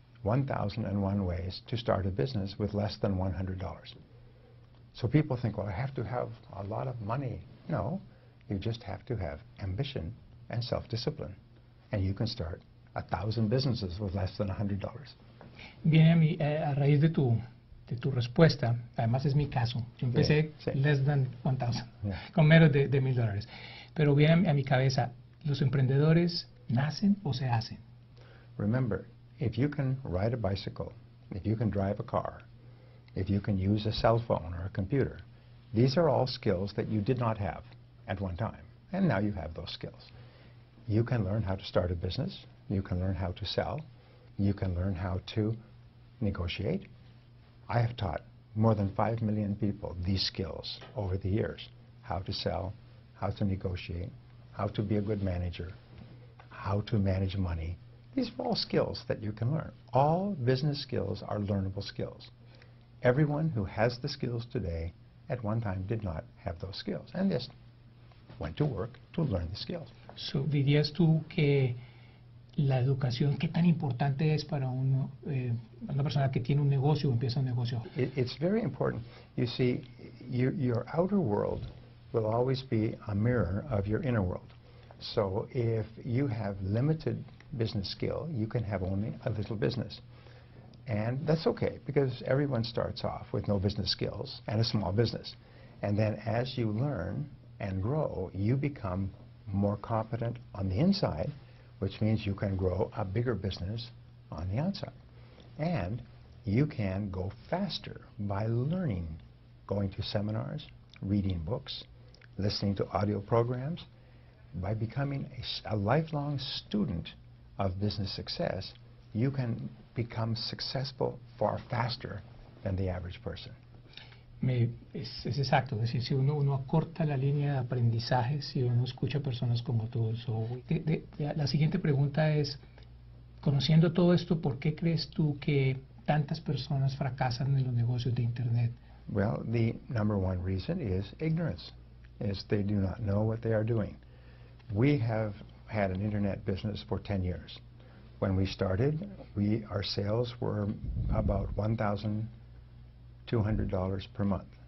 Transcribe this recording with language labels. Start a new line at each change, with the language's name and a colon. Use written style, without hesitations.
English: 1,001 ways to start a business with less than $100. So people think, well, I have to have a lot of money. No, you just have to have ambition and self-discipline. And you can start 1,000 businesses with less than $100.
Spanish: Viene a raíz de tu respuesta, además es mi caso, yo empecé
English: less than 1,000,
Spanish: con menos de $1,000. Pero viene a mi cabeza, ¿los emprendedores nacen o se hacen?
English: Remember, if you can ride a bicycle, if you can drive a car, if you can use a cell phone or a computer, these are all skills that you did not have at one time, and now you have those skills. You can learn how to start a business, you can learn how to sell, you can learn how to negotiate. I have taught more than 5 million people these skills over the years: how to sell, how to negotiate, how to be a good manager, how to manage money. These are all skills that you can learn. All business skills are learnable skills. Everyone who has the skills today at one time did not have those skills, and just went to work to learn the skills.
Spanish: So, ¿dirías tú que la educación, qué tan importante es para una persona que tiene un negocio o empieza un negocio?
English: It's very important. You see, your outer world will always be a mirror of your inner world. So if you have limited business skill, you can have only a little business. And that's okay, because everyone starts off with no business skills and a small business. And then as you learn and grow, you become more competent on the inside, which means you can grow a bigger business on the outside. And you can go faster by learning, going to seminars, reading books, listening to audio programs. By becoming a lifelong student of business success, you can become successful far faster than the average person.
Spanish: Es exacto, es decir, si uno acorta la línea de aprendizaje, si uno escucha personas como tú. La siguiente pregunta es, conociendo todo esto, ¿por qué crees tú que tantas personas fracasan en los negocios de Internet?
English: Well, the number one reason is ignorance, is they do not know what they are doing. We have had an Internet business for 10 years. When we started, our sales were about $1,200 per month.